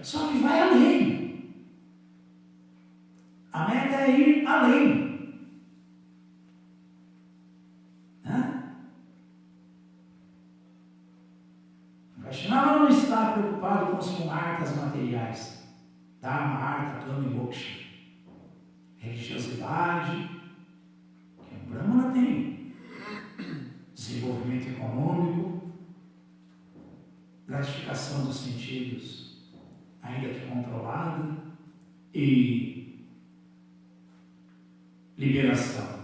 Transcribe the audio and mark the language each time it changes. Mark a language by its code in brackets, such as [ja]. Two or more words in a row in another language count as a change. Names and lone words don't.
[pt] Só que vai além. A meta é ir além. O Vaishnava não está preocupado com os marcas materiais. [sa] धर्म, अर्थ, काम e moksha. [pt] Religiosidade, que o Brahmana tem. Desenvolvimento econômico, gratificação dos sentidos, ainda que controlada, e liberação.